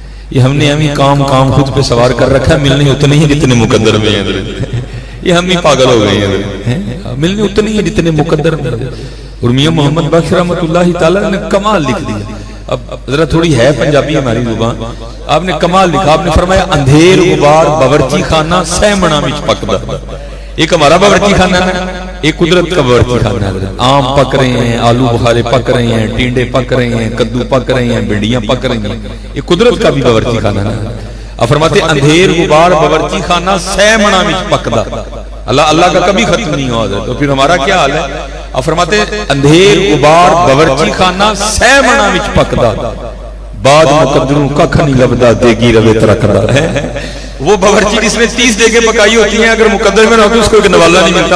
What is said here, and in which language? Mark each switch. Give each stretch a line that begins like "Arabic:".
Urdu: یہ ہم نے ہمیں کام خود پہ سوار کر رکھا ہے، ملنے اتنے ہی جتنے مقدر میں ہیں. یہ ہم ہی پاگل ہو گئے ہیں، ملنے اتنے ہی جتنے مقدر میں. اور میاں محمد بخش رحمۃ اللہ تعالیٰ نے کمال لکھ دیا. اب ذرا تھوڑی ہے پنجابی ہماری زبان، آپ نے کمال لکھا. آپ نے فرمایا
Punjabi: اندھیر غبار باورچی خانہ سہ منا وچ پکدا.
Urdu: ایک ہمارا باورچی خانہ ہے، ایک قدرت کا باورچی خانہ ہے. آم پک رہے ہیں، آلو بخارے پک رہے ہیں، ٹینڈے پک رہے ہیں، کدو پک رہے ہیں، بھنڈیاں پک رہی ہیں. یہ قدرت کا بھی باورچی خانہ ہے. اب فرماتے
Punjabi: اندھیر غبار باورچی خانہ سہ منا وچ پکدا.
Urdu: اللہ کا کبھی ختم نہیں ہوا. تو پھر ہمارا کیا حال ہے؟ اب فرماتے
Punjabi: اندھیر غبار باورچی خانہ سہ منا وچ پکدا، بعد مقدروں ککھ نہیں لبدا دیگی روے ترکدا.
Urdu: وہ باورچی جس نے 30 دیگیں پکائی ہوتی ہیں اگر مقدر میں نہ ہو تو اس کو ایک نوالا نہیں ملتا.